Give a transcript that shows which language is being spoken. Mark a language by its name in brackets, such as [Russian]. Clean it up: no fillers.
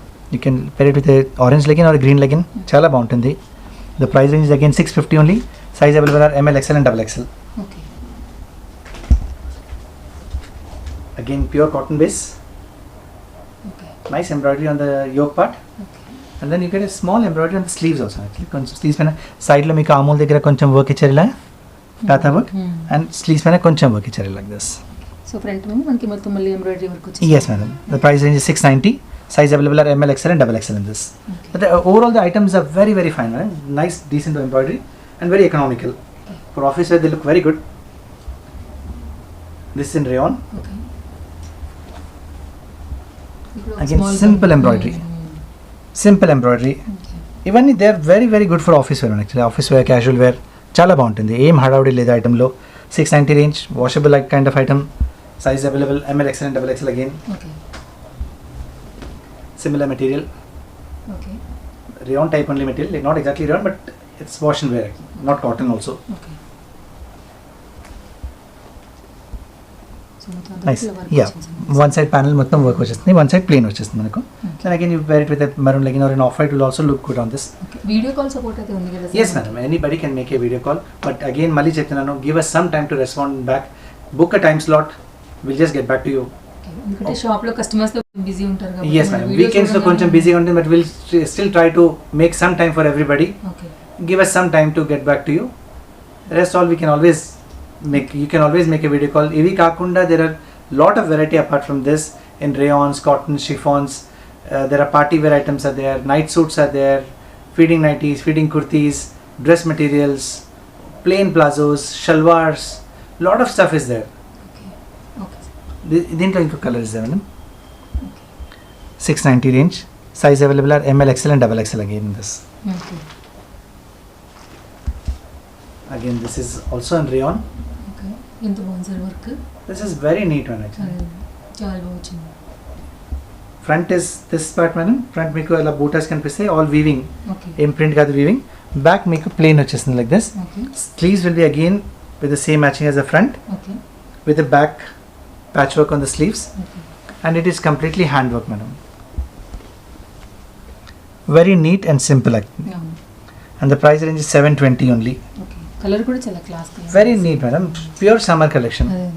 [English] You can pair it with a orange legging or a green legging. [Telugu] చాలా బాగుంటుంది. [English] The price range is again 650 only. Size available are ML, XL and double XL. Okay Again pure cotton base. Okay Nice embroidery on the yoke part. Okay And then you get a small embroidery on the sleeves also actually. [Telugu] కొంచెం sleeves పైన side లో మీకు ఆమూల్ దగ్గర కొంచెం work ఇచ్చారు ఇలా, Tata work. And sleeves పైన కొంచెం వర్క్ ఇచ్చారు లైక్ దిస్. సో ఫ్రంట్ మీద మనకి మొత్తం మళ్ళీ ఎంబ్రాయిడరీ వర్క్ వచ్చింది. [English] Yes madam. The price range is 690. Size available are ML, XL and double XL in this. Okay. But overall the items are very very fine, right? Nice decent embroidery and very economical. Okay. For office wear they look very good. This is in rayon. [Telugu] Okay ఇప్పుడు [English] Again small simple bun. embroidery. Simple embroidery. Okay [Telugu] ఇవన్నీ [English] They are very very good for office wear actually. [Telugu] Office wear, casual wear చాలా బాగుంటుంది. ఏం హడావుడి లేదు ఐటెంలో. 690 range, washable kind of item. [English] Size available ML, XL and double XL again. Okay Similar material. Okay Rayon type only material. Like not exactly rayon but it's wash and wear. Not cotton also. [Telugu] Okay so మొత్తం [English] Nice. [Telugu] అంతా work [English] Yeah. [Telugu] వచ్చింది. [English] One side panel [Telugu] మొత్తం work వచ్చేస్తుంది. [English] One side plain [Telugu] వచ్చేస్తుంది మనకు. [English] Okay. Then again you wear it with a maroon legging or an off-white will also look good on this. [Telugu] Okay video call support అయితే ఉంది కదా [English] Yes madam. Anybody can make a video call. But again [Telugu] మళ్ళీ చెప్తున్నాను, [English] give us some time to respond back. Book a time slot. We'll just get back to you. [Telugu] ఎందుకంటే shop లో customers తో busy ఉంటారు కాబట్టి [English] Yes madam. Weekends [Telugu] లో కొంచెం బిజీగా ఉంటుంది [English] but we'll still try to make some time for everybody. Okay Give us some time to get back to you. Rest all we can always make. You can always make a video call. [Telugu] ఇవి కాకుండా [English] there are lot of variety apart from this in rayons, cotton, chiffons. There are party wear items are there. Night suits are there. Feeding nighties, feeding kurtis, dress materials, plain plazos, shalwars. Lot of stuff is there. Okay okay [Telugu] దీంట్లో ఇంకో [English] Colour is there madam. 690 range. Size available are ML, XL and double XL again in this. Okay Again this is also in rayon. [Telugu] Okay ఎంత బాగుంది sir work. [English] This is very neat one actually. [Telugu] చాలా బాగా వచ్చింది. [English] front is this part madam, [Telugu] front మీకు ఇలా బూటాస్ కనిపిస్తాయి, all weaving, [English] okay [Telugu] ఏం print కాదు వీవింగ్. బ్యాక్ మీకు ప్లెయిన్ వచ్చేస్తుంది like this. [English] Okay sleeves will be again with the same matching as the front, okay with the back patchwork on the sleeves, okay and it is completely handwork madam. Very neat and simple and the price range is 720 only. [Telugu] Okay colour కూడా చాలా class [English] Very neat madam, pure summer collection.